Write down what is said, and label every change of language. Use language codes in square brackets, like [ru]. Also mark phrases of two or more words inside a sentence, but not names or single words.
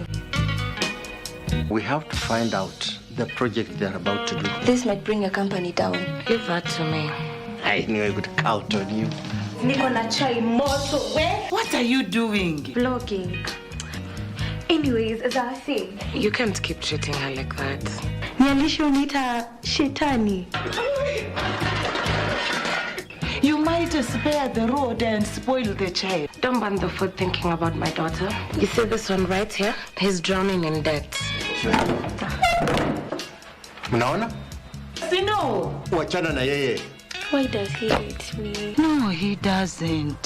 [en] We have to find out the project they're about to do. This might bring a company down. Give that to me. I knew I could count on you. What are you doing? Vlogging. Anyways, as I say, You can't keep treating her like that. [sw] Nyalishonita shetani. [en] You might spare the road and spoil the child. Don't burn the food thinking about my daughter. You see this one right here? He's drowning in debt. [sw] Mnaona? Sino. Wachana na yeye. [en] Why does he hate me? No, he doesn't.